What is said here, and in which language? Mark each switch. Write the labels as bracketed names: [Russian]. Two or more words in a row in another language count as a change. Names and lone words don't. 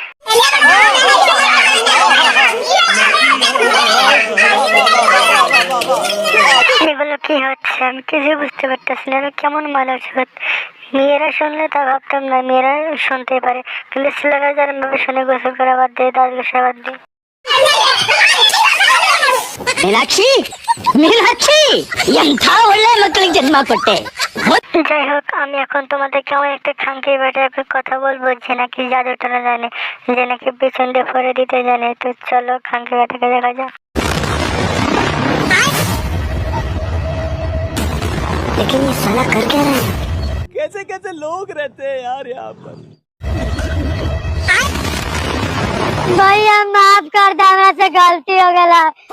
[Bangla] এগুলো কি হচ্ছে আমি কিছু বুঝতে পারতেছি না। কেমন মানুষ মেয়েরা শুনলে তা ভাবতাম না, মেয়েরা শুনতে পারে, কিন্তু ছেলেরা যারা ভাবে শুনে গোসল করা বাদ দিয়ে, দাঁত ঘষা বাদ দিয়ে। [Kannada] ಮೀನಾಕ್ಷಿ ಮೀನಾಕ್ಷಿ ಎಂಥ ಒಳ್ಳೆ ಮಕ್ಕಳಿಗೆ ಜನ್ಮ ಕೊಟ್ಟೆ। [Bangla] যাই হোক, আমি এখন তোমাদের কেমন একটা খাঙ্কি বেটার কথা বলবো, যে নাকি জাদু টানা জানে, যে নাকি পিছন দিয়ে ফরে দিতে জানে। তো চলো খাঙ্কি বেটাকে দেখা যাক। [Hindi] लेकिन ये साला कर क्या रहा है? कैसे कैसे लोग रहते हैं यार यहाँ पर। भैया माफ कर दे, हमरा से गलती हो गया।